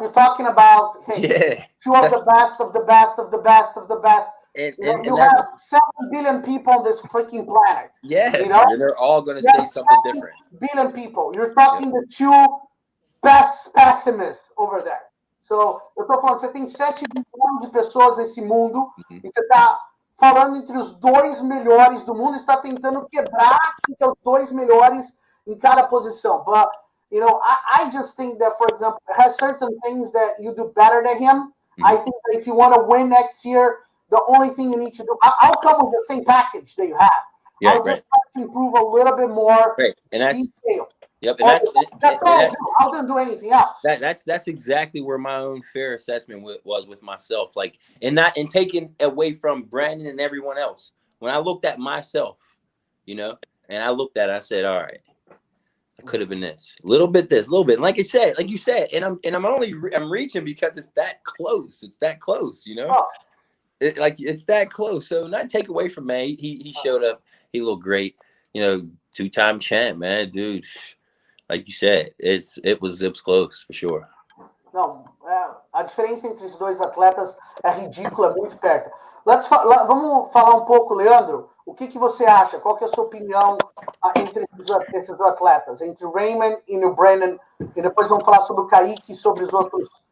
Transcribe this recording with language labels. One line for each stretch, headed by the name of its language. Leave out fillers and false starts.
English: You're talking about two of the best of the best of the best of the best. And you have 7 billion people on this freaking planet. Yeah, and they're all going to say something different. Billion people. You're talking the two best specimens over there.
Portuguese: So, eu tô falando, você tem 7 bilhões de pessoas nesse mundo e você tá falando entre os 2 melhores do mundo, está tentando quebrar entre os 2 melhores em cada posição.
English: But, I just think that, for example, it has certain things that you do better than him. I think that if you want to win next year, the only thing you need to do, I'll come with the same package that you have. Yeah, I'll just have to improve a little bit more and detail. Yep, and That's all. I didn't do anything else. That's exactly where my own fair assessment was with myself, like, and taking away from Brandon and everyone else. When I looked at myself, you know, and I looked at it, I said, all right, I could have been this, a little bit, and like you said, and I'm reaching because it's that close. It's that close, you know. Oh. It's that close. So not take away from me. He showed up. He looked great. You know, 2-time champ, man, dude. Like you said, it was close for sure.
Portuguese: Não, a diferença entre os dois atletas é ridícula, é muito perto. Vamos falar um pouco, Leandro. O que você acha? Qual que é a sua opinião entre esses atletas? Entre o Raymond e o Brandon. E depois vamos falar sobre o Caike e sobre os outros.